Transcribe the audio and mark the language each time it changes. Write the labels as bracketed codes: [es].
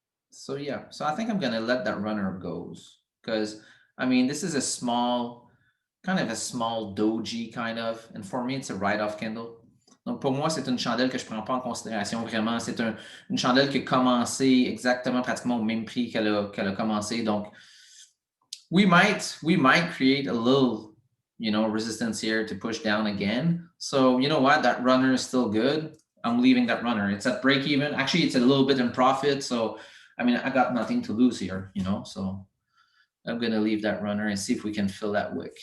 [en] So yeah, so I think I'm gonna let that runner goes because I mean this is a small, kind of a small doji kind of, and for me it's a write-off candle. [fr] Donc pour moi c'est une chandelle que je prends pas en considération vraiment. C'est une chandelle qui a commencé exactement pratiquement au même prix qu'elle a commencé. [en] Donc we might create a little, you know, resistance here to push down again. So you know what, that runner is still good. I'm leaving that runner. It's at break even. Actually, it's a little bit in profit. So I mean, I got nothing to lose here, you know, so I'm going to leave that runner and see if we can fill that wick.